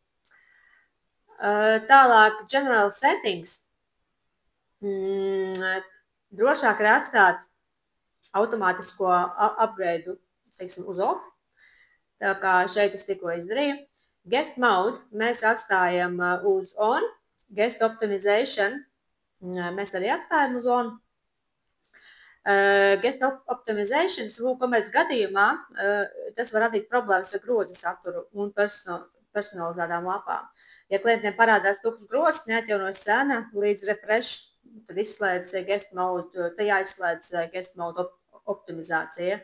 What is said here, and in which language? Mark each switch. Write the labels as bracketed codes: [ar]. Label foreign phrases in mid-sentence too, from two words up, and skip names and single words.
[lv] Tālāk, [en] General Settings. [lv] Drošāk ir atstāt automātisko upgrade, teiksim, uz off. Tā kā šeit es tikko izdarīju. [en] Guest Mode [lv] mēs atstājam uz on. [en] Guest Optimization [lv] mēs arī atstājam uz on. [en] Guest Optimization [lv] WooCommerce gadījumā tas var radīt problēmas ar groza saturu un personalizētām lapām. Ja klientiem parādās tukšs grozs, neatjaunojas cena līdz refresh, tad izslēdz [en] Guest Mode, [lv] tad jāizslēdz [en] Guest Mode [lv] optimizācija.